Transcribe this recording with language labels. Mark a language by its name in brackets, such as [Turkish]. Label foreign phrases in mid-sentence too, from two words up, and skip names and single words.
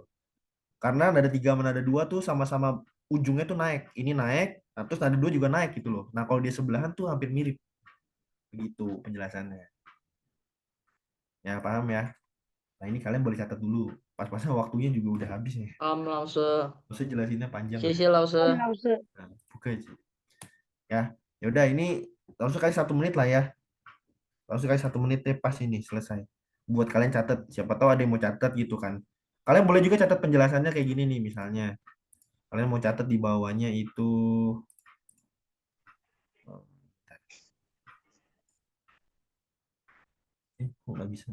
[Indonesian] Karena nada 3 sama nada 2 tuh sama-sama ujungnya tuh naik. Ini naik, nah terus nada 2 juga naik gitu loh. Nah kalau dia sebelahan tuh hampir mirip. Begitu penjelasannya. Ya paham ya? Nah ini kalian boleh catat dulu. Pas-pasan waktunya juga udah habis nih. 老师， Maksudnya jelasinnya panjang. [Chinese] 谢谢老师。 [Indonesian] Nah, buka aja. Ya, yaudah ini langsung kasih 1 menit lah ya. Langsung kasih 1 menit deh pas ini selesai. Buat kalian catat. Siapa tahu ada yang mau catat gitu kan. Kalian boleh juga catat penjelasannya kayak gini nih misalnya. Kalian mau catat di bawahnya itu kok nggak bisa?